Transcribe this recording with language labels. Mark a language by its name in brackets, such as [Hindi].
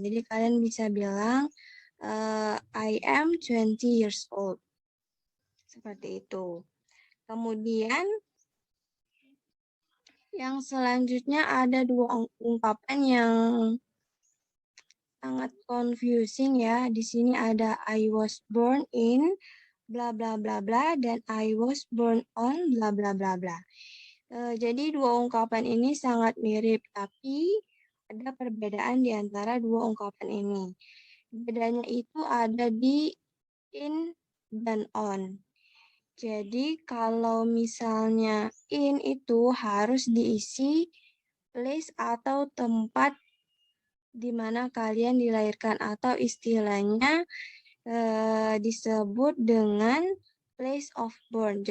[Indonesian] Jadi kalian bisa bilang [English] I am 20 years old. [Indonesian] Seperti itu. Kemudian yang selanjutnya ada dua ungkapan yang sangat confusing ya. Di sini ada [English] I was born in bla bla [Indonesian] bla bla dan I was born on bla bla bla bla. Jadi dua ungkapan ini sangat mirip, tapi ada perbedaan di antara dua ungkapan ini. Bedanya itu ada di in dan on. Jadi kalau misalnya in itu harus diisi place atau tempat di mana kalian dilahirkan, atau istilahnya disebut dengan place of born.